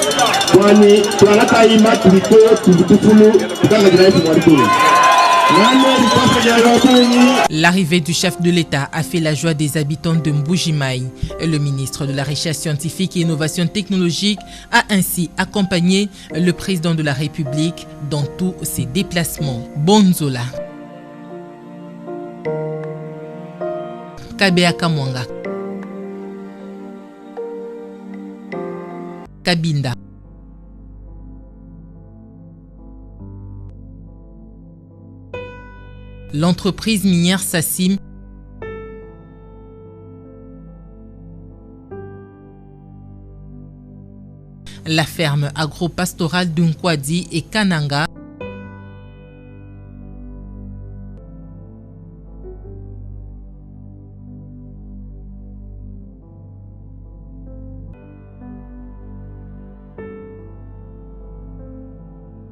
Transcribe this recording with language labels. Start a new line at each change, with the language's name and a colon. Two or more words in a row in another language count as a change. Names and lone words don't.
French: L'arrivée du chef de l'État a fait la joie des habitants de Mbuji-Mayi. Le ministre de la Recherche scientifique et innovation technologique a ainsi accompagné le président de la République dans tous ses déplacements. Bonzola. Kabea Kamwanga. Kabinda. L'entreprise minière Sassim la ferme agro-pastorale d'Unkwadi et Kananga Tous